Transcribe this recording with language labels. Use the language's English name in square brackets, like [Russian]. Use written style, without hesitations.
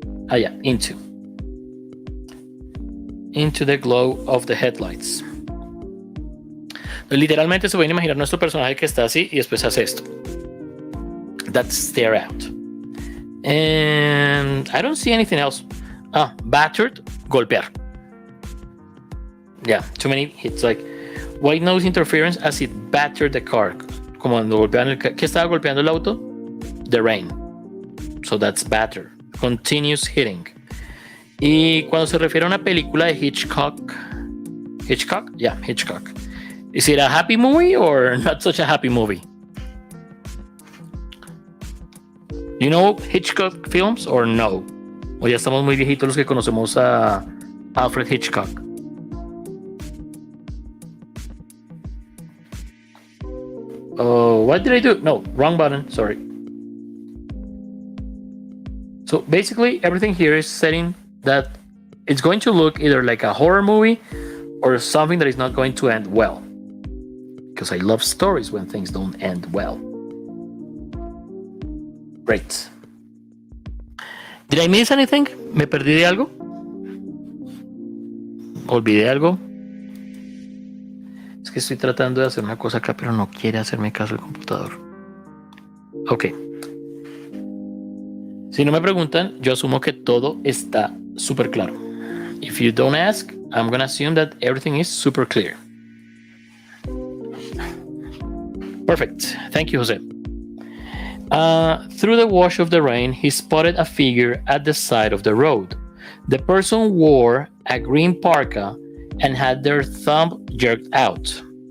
[English] Ah, yeah, into the glow of the headlights. [Spanish] Literalmente se pueden imaginar nuestro personaje que está así y después hace esto. [English] That's stare out. And I don't see anything else. Battered, golpear. Yeah, too many hits. Like white noise interference as it battered the car. [Spanish] Como cuando golpean el ¿qué estaba golpeando el auto? [English] The rain. So that's batter. Continuous hitting. [Spanish] Y cuando se refiere a una película de Hitchcock. [English] Yeah, Hitchcock. Is it a happy movie or not such a happy movie? You know Hitchcock films or no? [Spanish] O ya estamos muy viejitos los que conocemos a Alfred Hitchcock. [English] Oh, what did I do? No, wrong button. Sorry. So basically, everything here is setting that it's going to look either like a horror movie or something that is not going to end well. Because I love stories when things don't end well. Great. Did I miss anything? [Spanish] ¿Me perdí de algo? ¿Olvidé algo? Es que estoy tratando de hacer una cosa acá, pero no quiere hacerme caso el computador. Ok. Si no me preguntan, yo asumo que todo está súper claro. [English] If you don't ask, I'm gonna assume that everything is super clear. Perfect. Thank you, Jose. Through the wash of the rain, he spotted a figure at the side of the road. The person wore a green parka and had their thumb jerked out.